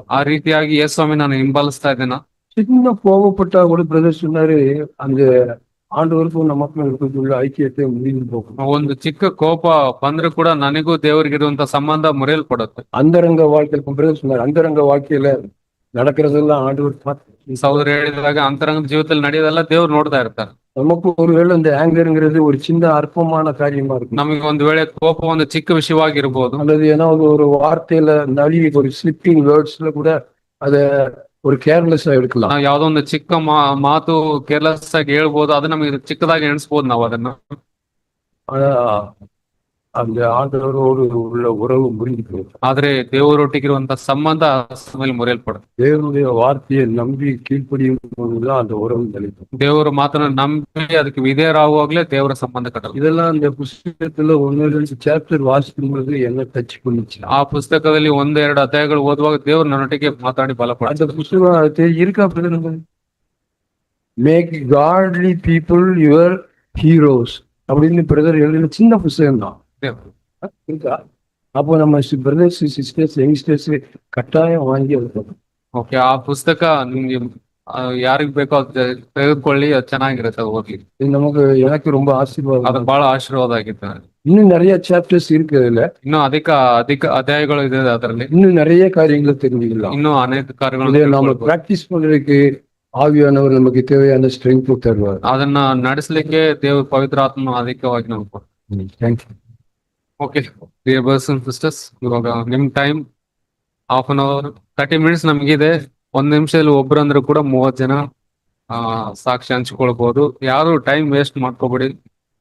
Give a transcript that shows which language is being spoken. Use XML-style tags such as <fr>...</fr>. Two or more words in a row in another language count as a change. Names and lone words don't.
<kn>ಆ ರೀತಿಯಾಗಿ ಯೇಸು ಸ್ವಾಮಿ ನಾನು ಹಿಂಬಾಲಿಸ್ತಾ ಇದ್ದೇನಾ?</kn> <ta>சின்ன கோபப்பட்டா கூட பிரதர் சொன்னாரு, அந்த ஆண்டவருக்கும் நமக்கும் இருக்கக்கூடிய ஐக்கியத்தை முடிவு போகும்.</ta> <kn>ಒಂದು ಚಿಕ್ಕ ಕೋಪ ಬಂದ್ರೆ ಕೂಡ ನನಗೂ ದೇವರಿಗಿರುವಂತ ಸಂಬಂಧ ಮುರಿಯಲ್ಪಡುತ್ತೆ.</kn> <ta>அந்தரங்க வாழ்க்கையில பிரதர் சொன்னாரு, அந்தரங்க வாழ்க்கையில நடக்கிறதெல்லாம் ஆண்டவர் பார்த்து.</ta> <kn>ಸಹೋದರ ಹೇಳಿದಾಗ ಅಂತರಂಗ ಜೀವಿತದಲ್ಲಿ ನಡೆಯೋದೆಲ್ಲ ದೇವ್ರು ನೋಡ್ತಾ ಇರ್ತಾರೆ.</kn> <ta>நமக்கு ஒருவேளை இந்த ஆங்கர்ங்கிறது ஒரு சின்ன அற்பமான காரியமா இருக்கும்.</ta> <kn>ನಮಗೆ ಒಂದು ವೇಳೆ ಕೋಪ ಒಂದು ಚಿಕ್ಕ ವಿಷಯವಾಗಿರ್ಬೋದು,</kn> <ta>அல்லது ஏதாவது ஒரு வார்த்தையில நழுவி ஒரு</ta> <en>slipping words</en> <ta>கூட அத ஒரு கேர்லெஸ்ஸா எடுக்கலாம்.</ta> <kn>ನಾವು ಯಾವ್ದೋ ಒಂದು ಚಿಕ್ಕ ಮಾತು ಕೇರ್ಲೆಸ್ ಆಗಿ ಹೇಳ್ಬೋದು, ಅದು ನಮಗೆ ಚಿಕ್ಕದಾಗಿ ಎಣಿಸ್ಬೋದು ನಾವು ಅದನ್ನ.</kn> <ta>ஆனா அந்த ஆண்டவரோடு உள்ள உறவு முறிந்து</ta> <kn>ಆದ್ರೆ ದೇವರೊಟ್ಟಿಗಿರುವಂತ ಸಂಬಂಧ ಮೇಲೆ ಮುರಿಯಲ್ಪಡುತ್ತೆ.</kn> <ta>தேவனுடைய வார்த்தையை நம்பி கீழ்ப்படியும் போதுதான் அந்த உறவு நிலைக்கும்.</ta> <kn>ದೇವರ ಮಾತನ್ನ ನಂಬಿ ಅದಕ್ಕೆ ವಿಧೇಯರಾಗುವಾಗ್ಲೇ ದೇವರ ಸಂಬಂಧ ಕಟ್ಟಲ್ಲ.</kn> <ta>இதெல்லாம் இந்த புஸ்தகத்துல 1-2 சாப்டர் வாசிக்கும்போது என்ன டச் பண்ணுச்சு.</ta> <kn>ಆ ಪುಸ್ತಕದಲ್ಲಿ 1-2 ಅಧ್ಯಾಯಗಳು ಓದುವಾಗ ದೇವ್ರು ನನ್ನೊಟ್ಟಿಗೆ ಮಾತಾಡಿ ಬಲಪಡ.</kn> <ta>அந்த புஸ்தகம் இருக்கா பிரதர்? மேக் காட்லி பீப்புள் யுவர் ஹீரோஸ் அப்படின்னு பிரதர் எழுதின சின்ன புஸ்தகம் தான் இருக்கா? அப்போ நம்ம</ta> <en>brothers sisters youngsters</en> <ta>கட்டாயம் வாங்கி வைக்கணும்.</ta> <kn>ಓಕೆ, ಆ ಪುಸ್ತಕ ನಿಮ್ಗೆ ಯಾರಿಗ್ ಬೇಕೋ ಅದು ತೆಗೆದುಕೊಳ್ಳಿ, ಅದು ಚೆನ್ನಾಗಿರುತ್ತೆ ಅದು ಓದ್ಲಿಕ್ಕೆ.</kn> <ta>இது நமக்கு எனக்கு ரொம்ப ಆಶೀರ್ವಾದ.</ta> <kn>ಅದು ಬಹಳ ಆಶೀರ್ವಾದ ಆಗಿತ್ತು.</kn> <ta>இன்னும் நிறைய சாப்டர்ஸ் இருக்கு அதுல.</ta> <kn>ಇನ್ನೂ ಅಧಿಕ ಅಧ್ಯಾಯಗಳು ಇದೆ ಅದರಲ್ಲಿ.</kn> <ta>இன்னும் நிறைய காரியங்களை தெரிஞ்சுக்கலாம்.</ta> <kn>ಇನ್ನೂ ಅನೇಕ</kn> <ta>இதை</ta> <kn>ಕಾರ್ಯಗಳು</kn> <ta>நாம பிராக்டிஸ் பண்றதுக்கு ஆவியானவர் நமக்கு தேவையான ஸ்ட்ரெಂಗ್ತ್ தருவார்.</ta> <kn>ಅದನ್ನ ನಡೆಸಲಿಕ್ಕೆ ದೇವ್ರ ಪವಿತ್ರ ಆತ್ಮ ಅಧಿಕವಾಗಿ ನಮ್ಗೆ ಕೊಡ್ತಾರೆ.</kn> <en>thank you.</en> <kn>ಓಕೆ</kn> <en>dear brothers and sisters,</en> <kn>ಇವಾಗ ನಿಮ್ ಟೈಮ್ 1/2 hour 30 minutes ನಮಗಿದೆ. 1 ನಿಮಿಷದಲ್ಲಿ ಒಬ್ರಂದ್ರೂ ಕೂಡ 30 ಜನ ಸಾಕ್ಷಿ ಹಂಚ್ಕೊಳ್ಬಹುದು. ಯಾರು</kn> <en>time waste</en> <kn>ಮಾಡ್ಕೋಬೇಡಿ.</kn>